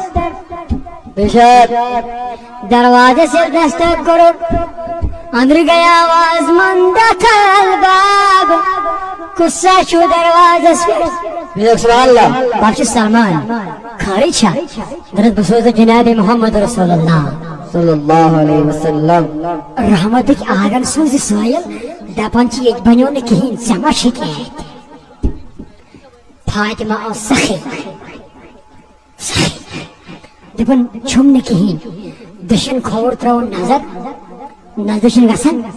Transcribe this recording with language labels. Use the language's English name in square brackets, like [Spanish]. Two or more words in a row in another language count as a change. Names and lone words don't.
[Kashmiri] بے شک دروازس ییٚلہِ دستک کوٚرُکھ اندر گٔے آواز [Arabic] من دخل باب [Kashmiri] کُس سا چھُ دروازس پٮ۪ٹھ [Arabic] بے شک سبحان اللہ [Kashmiri] بہٕ چھُس سلمان خٲرٕے چھا دپس بہٕ سوزٕ جناب محمد رسول اللہ [Arabic] صلی اللہ علیہ وسلم [Kashmiri] رحمتٕکۍ آنگن سوزِ سٲیِل دپان چھِ ییٚتہِ بنیو نہٕ کِہیٖنۍ ژےٚ ما چھِ کینٛہہ فاطمہ ٲس سخی دپان چھُم نہٕ کِہیٖنۍ دٔچھِن کھووُر ترٛٲوٕن نظر نظرِ چھِنہٕ گژھان